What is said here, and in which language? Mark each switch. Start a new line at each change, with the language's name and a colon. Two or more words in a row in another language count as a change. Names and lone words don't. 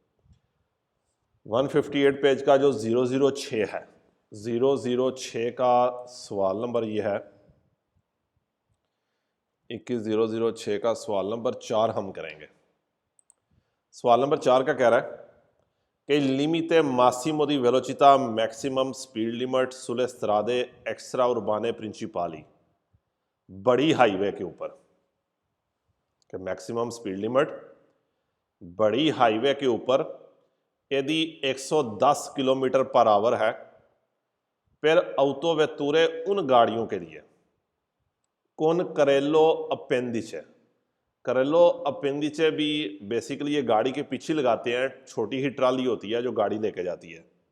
Hindi: 158 पेज का जो 006 है, 006 का सवाल नंबर ये है, 21006 का सवाल नंबर 4 हम करेंगे। सवाल नंबर 4 का कह रहा है
Italian: che il limite massimo di velocità
English: maximum speed limit
Italian: sulle strade extraurbane principali,
Hindi: बड़ी हाईवे के ऊपर कि
English: maximum speed limit
Hindi: बड़ी हाईवे के ऊपर यदि 110
English: kilometer per hour
Hindi: है, फिर autovetture उन गाड़ियों के लिए
Italian: con carrello appendice, carrello appendice
Hindi: भी बेसिकली ये गाड़ी के पीछे लगाते हैं, छोटी ही ट्राली होती है जो गाड़ी लेके जाती है।